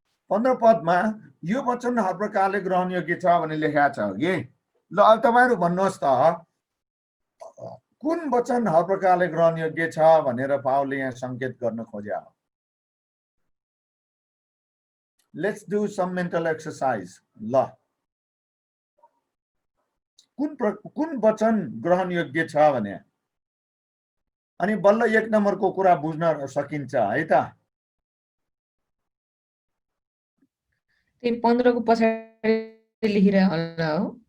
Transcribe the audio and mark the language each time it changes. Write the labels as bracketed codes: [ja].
[ne] 15 पदमा यो वचन हर प्रकारले ग्रहण योग्य छ भने लेखेको छ कि ल अब तपाईहरु भन्नुहोस् त कुन वचन हर प्रकारले ग्रहण योग्य छ भनेर पावलले यहाँ संकेत गर्न खोज्या हो। [en] Let's do some mental exercise. [ne] ल कुन वचन ग्रहण योग्य छ भने अनि बल्ल 1 नम्बरको कुरा बुझ्न सकिन्छ है त। त्यही 15 को पछाडि लेखिरहेको होला हो।